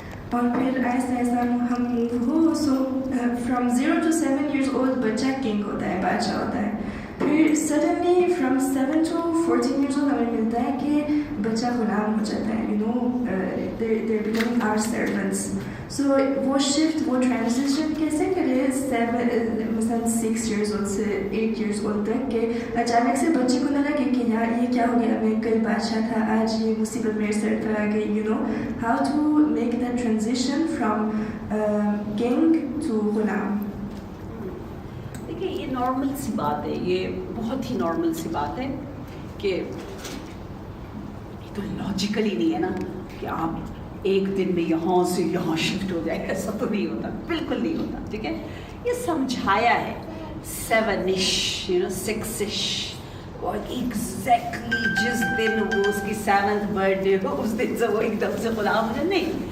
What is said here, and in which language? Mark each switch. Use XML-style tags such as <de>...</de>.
<ur>اور پھر ایسا ہم وہ</ur> <en>from 0 to 7 years old</en> <ur>بچہ کنگ ہوتا ہے, بادشاہ ہوتا ہے. پھر suddenly</ur> <en>from 7 to 14 years old</en> <ur>ہمیں ملتا ہے کہ بچہ غلام ہو جاتا ہے.</ur> <en>they're becoming our servants.</en> <ur>So وہ شفٹ, وہ ٹرانزیشن کیسے کرے مثلا</ur> <en>6 years old</en> <ur>سے</ur> <en>8 years old</en> <ur>تک کہ اچانک سے بچے کو نہ لگے کہ یار یہ کیا ہو گیا, میں کل بادشاہ تھا, آج یہ مصیبت میرے سر پر آ گئی.</ur> <en>how to make that transition from king to</en> <ur>Ghulam. دیکھیے یہ نارمل سی بات ہے, یہ بہت ہی نارمل سی بات ہے کہ یہ تو لاجیکل ہی نہیں ہے نا کہ آپ ایک دن میں یہاں سے یہاں شفٹ ہو جائے. ایسا تو نہیں ہوتا, بالکل نہیں ہوتا, ٹھیک ہے. یہ سمجھایا ہے</ur> <en>7ish 6ish,</en> <ur>اور ایگزیکٹلی جس دن وہ اس کی 7th برتھ ڈے ہو اس دن سے وہ ایک دم سے غلام ہو جائے, نہیں.</ur>